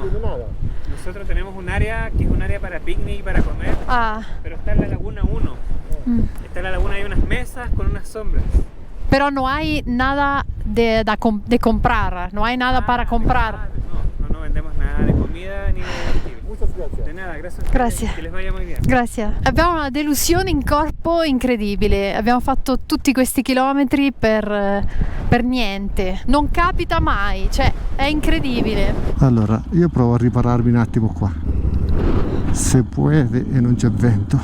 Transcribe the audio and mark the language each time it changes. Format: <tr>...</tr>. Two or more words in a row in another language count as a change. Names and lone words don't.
<es>Nosotros tenemos un área que es un área para picnic y para comer, pero está en la laguna 1. Está en la laguna, hay unas mesas con unas sombras. Pero no hay nada de comprar, no hay nada para comprar. No vendemos nada de comida ni de bebida. Muchas gracias. De nada, gracias.</es> <it>Grazie.</it> <es>Che les vaya muy bien.</es> <it>Grazie. Abbiamo una delusione in corpo incredibile. Abbiamo fatto tutti questi chilometri per niente. Non capita mai, cioè è incredibile. Allora, io provo a ripararmi un attimo qua.</it> <es>Se puede</es> <it>e non c'è vento.</it>